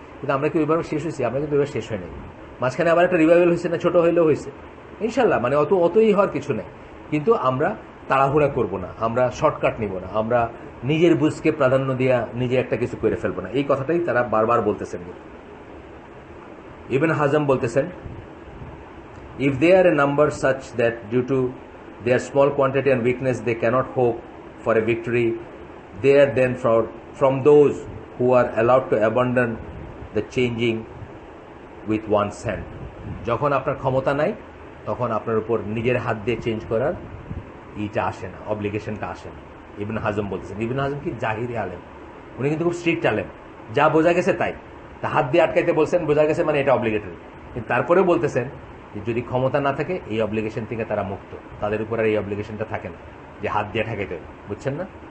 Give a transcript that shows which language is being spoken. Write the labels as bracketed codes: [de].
[bn] কিন্তু আমরা কি ওইভাবে শেষ হয়েছি? আমরা কিন্তু ওইভাবে শেষ হয় নাই। মাঝখানে আবার একটা রিভাইভাল হয়েছে না, ছোট হইলেও হয়েছে ইনশাল্লাহ, মানে অতই হওয়ার কিছু নেই। কিন্তু আমরা তাড়াহুড়া করব না, আমরা শর্টকাট নিব না, আমরা নিজের বুঝকে প্রাধান্য দিয়া নিজে একটা কিছু করে ফেলবো না। এই কথাটাই তারা বারবার বলতেছেন। ইবনে হাজম বলতেছেন, [en] if they are a number such that due to their small quantity and weakness they cannot hope for a victory, they are then from those who are allowed to abandon the changing with one's hand. [bn] যখন আপনার ক্ষমতা নাই তখন আপনার উপর নিজের হাত দিয়ে চেঞ্জ করার ইটা আসে না, অব্লিগেশনটা আসে না। ইবনে হাজম বলতেছেন। ইবনে হাজম কি জাহিরি আলেম, উনি কিন্তু খুব স্ট্রিক্ট আলেম, যা বোঝা গেছে তাই, তা হাত দিয়ে আটকাইতে বলছেন, বোঝা গেছে মানে এটা অব্লিগেটরি। কিন্তু তারপরেও বলতেছেন যদি ক্ষমতা না থাকে এই অব্লিগেশন থেকে তারা মুক্ত, তাদের উপর আর এই অব্লিগেশনটা থাকে না যে হাত দিয়ে ঠেকাইতে, বুঝছেন না?